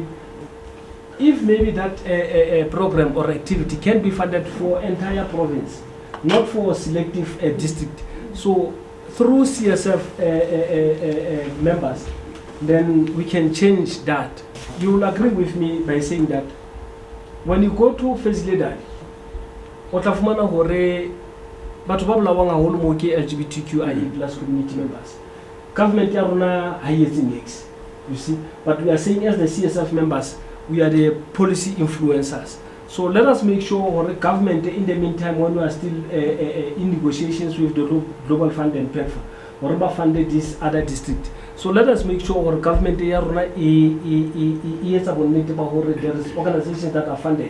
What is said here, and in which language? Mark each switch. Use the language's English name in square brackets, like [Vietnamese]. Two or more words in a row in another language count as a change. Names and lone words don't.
[English] If maybe that program or activity can be funded for entire province, not for a selective district. So through CSF members, then we can change that. You will agree with me by saying that when you go to Fezile-Dabi, [Southern Sotho] otafumana hore batho ba bolawang haholo mo ke [English] LGBTQIA+ community members. [Southern Sotho] Government ya rona ha yetse next. [English] You see, but we are saying as the CSF members, we are the policy influencers. So let us make sure the government, in the meantime, when we are still in negotiations with the Global Fund and PEPFA, or funded this other district. So let us make sure our government, there is organizations that are funded.